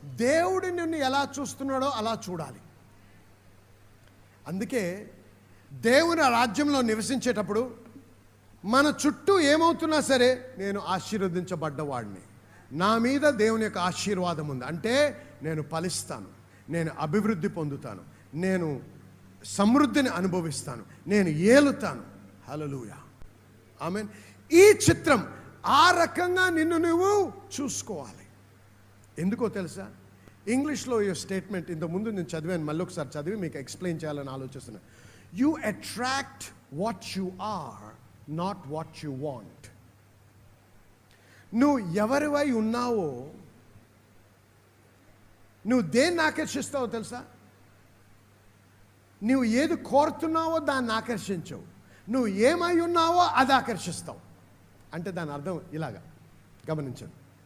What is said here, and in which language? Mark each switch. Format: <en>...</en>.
<te>దేవుడు నిన్ను ఎలా చూస్తున్నాడో అలా చూడాలి. అందుకే దేవుని రాజ్యంలో నివసించేటప్పుడు మన చుట్టూ ఏమవుతున్నా సరే నేను ఆశీర్వదించబడ్డవాడిని, నా మీద దేవుని యొక్క ఆశీర్వాదం ఉంది అంటే నేను ఫలిస్తాను, నేను అభివృద్ధి పొందుతాను, నేను సమృద్ధిని అనుభవిస్తాను, నేను ఏలుతాను. హల్లెలూయా. ఆమేన్. ఈ చిత్రం ఆ రకంగా నిన్ను నువ్వు చూసుకోవాలి. ఎందుకో తెలుసా? ఇంగ్లీష్లో ఈ స్టేట్మెంట్ ఇంతకుముందు నేను చదివాను, మళ్ళీ ఒకసారి చదివి మీకు ఎక్స్ప్లెయిన్ చేయాలని ఆలోచిస్తున్నాను.</te> <en>You attract what you are, not what you want.</en> <te>నువ్వు ఎవరివై ఉన్నావో, నువ్వు దేన్ని ఆకర్షిస్తావో తెలుసా? నువ్వు ఏది కోరుతున్నావో దాన్ని ఆకర్షించవు, నువ్వు ఏమై ఉన్నావో అది ఆకర్షిస్తావు. అంటే దాని అర్థం ఇలాగా గమనించండి.</te>